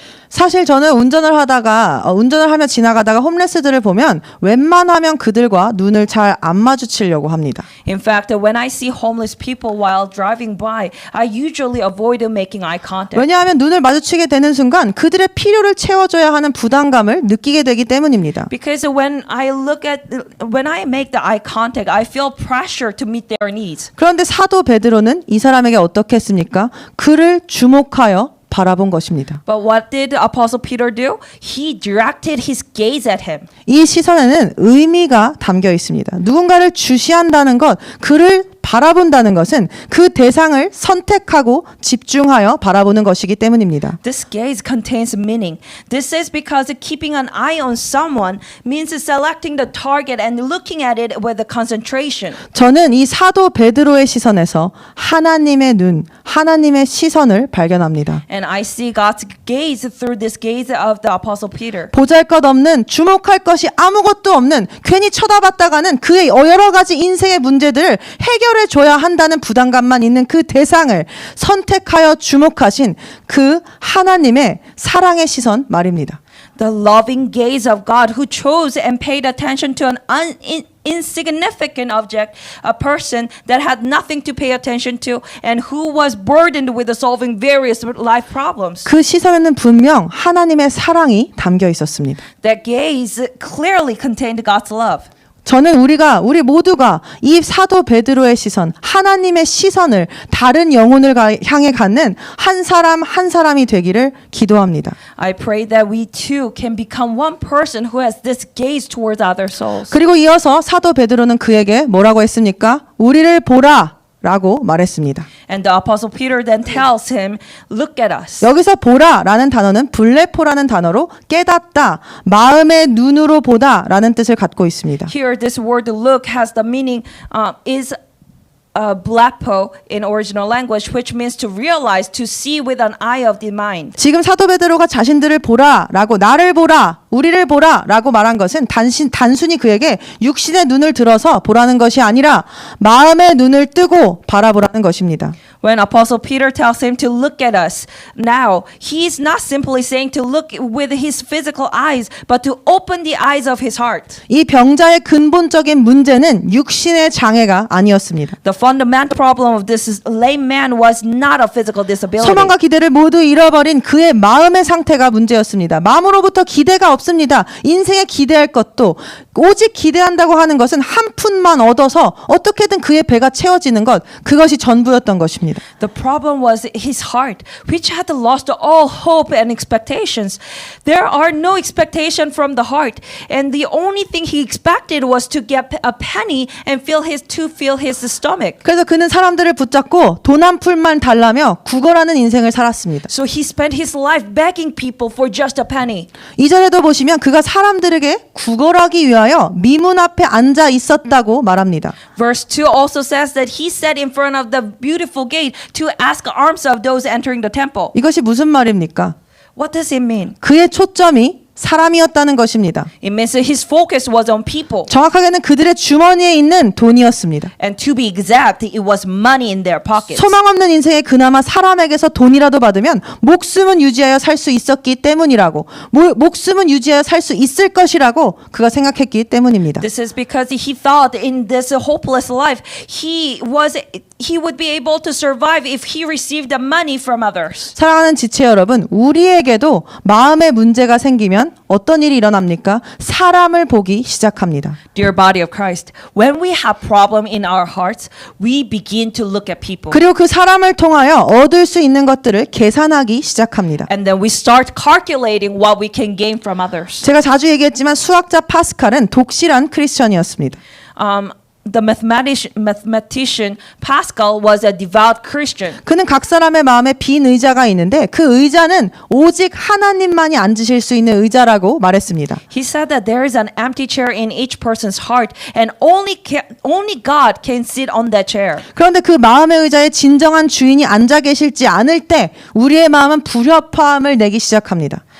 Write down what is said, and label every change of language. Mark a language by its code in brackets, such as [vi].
[ko] 사실 저는 운전을 하며 지나가다가 홈레스들을 보면 웬만하면 그들과 눈을 잘 안 마주치려고 합니다. [en] In fact, when I see homeless people while driving by, I usually avoid making eye contact. [ko] 왜냐하면 눈을 마주치게 되는 순간 그들의 필요를 채워줘야 하는 부담감을 느끼게 되기 때문입니다. [en] Because when I make the eye contact, I feel pressure to meet their needs. [ko] 그런데 사도 베드로는 이 사람에게 어떻게 했습니까? 그를 주목하여 바라본 것입니다. [en] But what did Apostle Peter do? He directed his gaze at him. [ko] 이 시선에는 의미가 담겨 있습니다. 누군가를 주시한다는 것, 그를 바라본다는 것은 그 대상을 선택하고 집중하여 바라보는 것이기 때문입니다. [en] This gaze contains meaning. This is because keeping an eye on someone means selecting the target and looking at it with a concentration. [ko] 저는 이 사도 베드로의 시선에서 하나님의 눈, 하나님의 시선을 발견합니다. [en] And I see God's gaze through this gaze of the Apostle Peter. [ko] 보잘것없는 주목할 것이 아무것도 없는 괜히 쳐다봤다가는 그의 여러 가지 인생의 문제들을 해결해 줘야 한다는 부담감만 있는 그 대상을 선택하여 주목하신 그 하나님의 사랑의 시선 말입니다. [en] The loving gaze of God who chose and paid attention to an insignificant object, a person that had nothing to pay attention to and who was burdened with solving various life problems. [ko] 그 시선에는 분명 하나님의 사랑이 담겨 있었습니다. [en] That gaze clearly contained God's love. [ko] 저는 우리 모두가 이 사도 베드로의 시선, 하나님의 시선을 다른 영혼을 향해 갖는 한 사람 한 사람이 되기를 기도합니다. [en] I pray that we too can become one person who has this gaze towards other souls. [ko] 그리고 이어서 사도 베드로는 그에게 뭐라고 했습니까? 우리를 보라 라고 말했습니다. [en] And the Apostle Peter then tells him, look at us. [ko] 여기서 보라라는 단어는 블레포라는 단어로 깨닫다, 마음의 눈으로 보다라는 뜻을 갖고 있습니다. [en] Here, this word look has the meaning is blapo in original language, which means to realize, to see with an eye of the mind. [ko] 지금 사도 베드로가 자신들을 보라라고 나를 보라, 우리를 보라라고 말한 것은 단순히 그에게 육신의 눈을 들어서 보라는 것이 아니라 마음의 눈을 뜨고 바라보라는 것입니다. [en] When Apostle Peter tells him to look at us now, he's not simply saying to look with his physical eyes, but to open the eyes of his heart. [ko] 이 병자의 근본적인 문제는 육신의 장애가 아니었습니다. [en] The fundamental problem of this lame man was not a physical disability. [ko] 소망과 기대를 모두 잃어버린 그의 마음의 상태가 문제였습니다. 마음으로부터 기대가 없습니다. 인생에 기대할 것도 오직 기대한다고 하는 것은 한 푼만 얻어서 어떻게든 그의 배가 채워지는 것, 그것이 전부였던 것입니다. [en] The problem was his heart, which had lost all hope and expectations. There are no expectation from the heart, and the only thing he expected was to get a penny and fill his stomach. [ko] 그래서 그는 사람들을 붙잡고 돈 한 푼만 달라며 구걸하는 인생을 살았습니다. [en] So he spent his life begging people for just a penny. [ko] 이전에도 보시면 그가 사람들에게 구걸하기 위하여 미문 앞에 앉아 있었다고 말합니다. [en] Verse 2 also says that he sat in front of the beautiful gate to ask alms of those entering the temple. [ko] 이것이 무슨 말입니까? [en] What does it mean? [ko] 그의 초점이 사람이었다는 것입니다. [en] It means that his focus was on people. [ko] 정확하게는 그들의 주머니에 있는 돈이었습니다. [en] And to be exact, it was money in their pockets. [ko] 소망 없는 인생에 그나마 사람에게서 돈이라도 받으면 목숨은 유지하여 살 수 있었기 때문이라고, 목숨은 유지하여 살 수 있을 것이라고 그가 생각했기 때문입니다. [en] This is because he thought in this hopeless life he would be able to survive if he received the money from others. [ko] 사랑하는 지체 여러분, 우리에게도 마음의 문제가 생기면 하면 어떤 일이 일어납니까? 사람을 보기 시작합니다. [en] Dear body of Christ, when we have problem in our hearts, we begin to look at people. [ko] 그리고 그 사람을 통하여 얻을 수 있는 것들을 계산하기 시작합니다. [en] And then we start calculating what we can gain from others. [ko] 제가 자주 얘기했지만 수학자 파스칼은 독실한 크리스천이었습니다. [en] The mathematician Pascal was a devout Christian. [ko] 그는 각 사람의 마음에 빈 의자가 있는데 그 의자는 오직 하나님만이 앉으실 수 있는 의자라고 말했습니다. [en] He said that there is an empty chair in each person's heart, and only God can sit on that chair. [ko] 그런데 그 마음의 의자에 진정한 주인이 앉아 계실지 않을 때 우리의 마음은 불협화음을 내기 시작합니다.